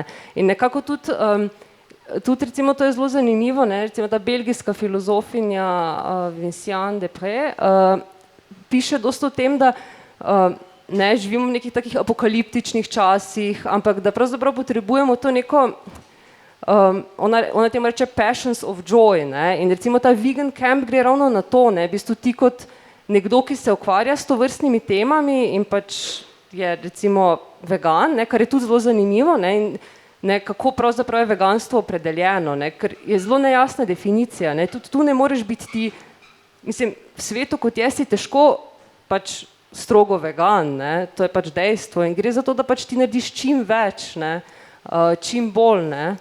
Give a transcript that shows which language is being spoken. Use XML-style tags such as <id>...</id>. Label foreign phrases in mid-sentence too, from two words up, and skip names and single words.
<sl>In nekako tudi recimo to je zelo zanimivo, ne, recimo ta belgijska filozofinja Vinciane Desprez piše dosti o tem, da ne, živimo v nekih takih apokaliptičnih časih, ampak da pravzaprav potrebujemo to neko, ona temu reče</sl> <en>passions of joy,</en> <sl>ne, in recimo ta</sl> <en>vegan camp</en> <sl>gre ravno na to, ne, v bistvu ti kot nekdo, ki se ukvarja s tovrstnimi temami in pač je recimo vegan, ne, kar je tudi zelo zanimivo, ne, in ne, kako pravzaprav je veganstvo opredeljeno, ne, ker je zelo nejasna definicija, ne, tudi tu ne moreš biti ti, mislim, v svetu kot je si težko pač strogo vegan, ne, to je pač dejstvo in gre za to, da pač ti narediš čim več, ne, čim bolj, ne.</sl>